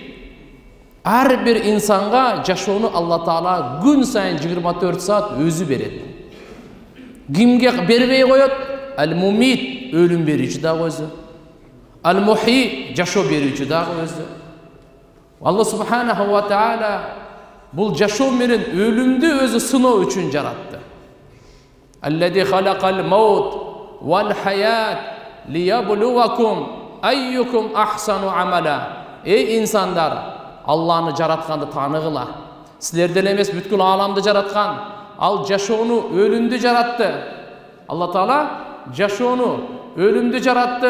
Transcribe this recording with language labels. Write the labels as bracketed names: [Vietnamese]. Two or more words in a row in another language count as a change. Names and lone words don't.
[Kyrgyz] Ар бир инсанга жашоону Алла Таала күн сайын 24 саат өзү берет. Кимге бербей коет? Ал-мумит, өлүм берүүчү дагы өзү. Ал-мухи, жашоо берүүчү дагы өзү. Алла [Arabic] سبحانه وتعالى [Kyrgyz] бул жашоо менен өлүмдү өзү сыноо үчүн жаратты. [Arabic] الذي خلق الموت والحياة ليبلوكم أيكم أحسن عملا. [Kyrgyz] Эй инсандар, Алланы жаратканды тааныгыла. Силерден эмес бүткүл ааламды жараткан. Ал жашоону, өлүмдү жаратты. Алла Таала жашоону, өлүмдү жаратты.